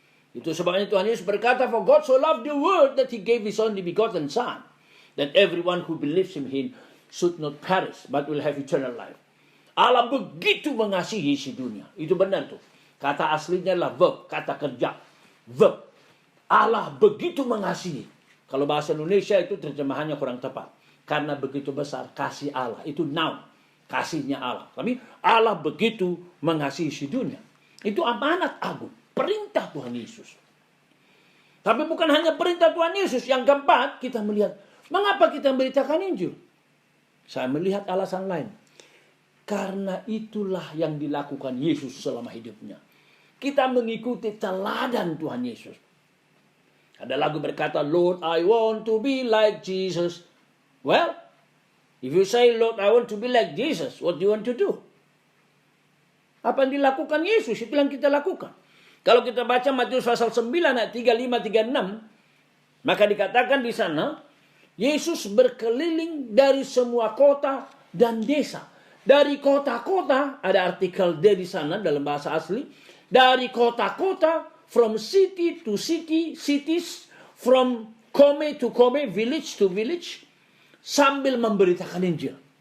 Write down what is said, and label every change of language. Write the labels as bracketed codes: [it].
[id] Itu sebabnya Tuhan Yesus berkata, [en] "For God so loved the world that He gave His only begotten Son, that everyone who believes in Him should not perish, but will have eternal life." [id] Allah begitu mengasihi si dunia. Itu benar tuh. Kata aslinya adalah verb, kata kerja. Verb. Allah begitu mengasihi. Kalau bahasa Indonesia itu terjemahannya kurang tepat. Karena begitu besar kasih Allah. Itu noun. Kasihnya Allah. Tapi Allah begitu mengasihi si dunia. Itu amanat agung. Perintah Tuhan Yesus. Tapi bukan hanya perintah Tuhan Yesus. Yang keempat, kita melihat, mengapa kita memberitakan Injil? Saya melihat alasan lain. Karena itulah yang dilakukan Yesus selama hidupnya. Kita mengikuti teladan Tuhan Yesus. Ada lagu berkata, [en] "Lord, I want to be like Jesus." Well, if you say, "Lord, I want to be like Jesus," what do you want to do? [id] Apa yang dilakukan Yesus, itu yang kita lakukan. Kalau kita baca Matius pasal 9 ayat 35, 36, maka dikatakan di sana, Yesus berkeliling dari semua kota dan desa. Dari kota-kota, ada artikel di sana dalam bahasa asli. Dari kota-kota, [en] from city to city, cities, from kome to kome, village to village, [id] sambil memberitakan Injil.